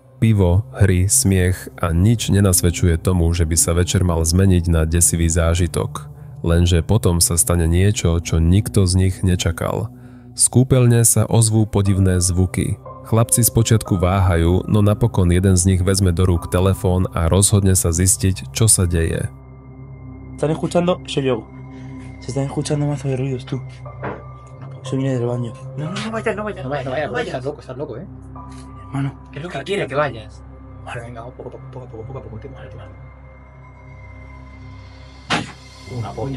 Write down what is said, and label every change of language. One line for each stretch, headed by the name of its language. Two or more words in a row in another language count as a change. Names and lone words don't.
Slovak: Pivo, hry, smiech a nič nenasvedčuje tomu, že by sa večer mal zmeniť na desivý zážitok. Lenže potom sa stane niečo, čo nikto z nich nečakal. Z kúpeľne sa ozvú podivné zvuky. Chlapci spočiatku váhajú, no napokon jeden z nich vezme do rúk telefón a rozhodne sa zistiť, čo sa deje.
Spanish: ¿Están escuchando? Soy yo. Se están escuchando mazo de ruidos, tú. Yo vine del baño. No vayas, estás loco, Hermano. ¿Qué es lo que quiere que vayas? Vale, venga, poco a poco, último. Una polla.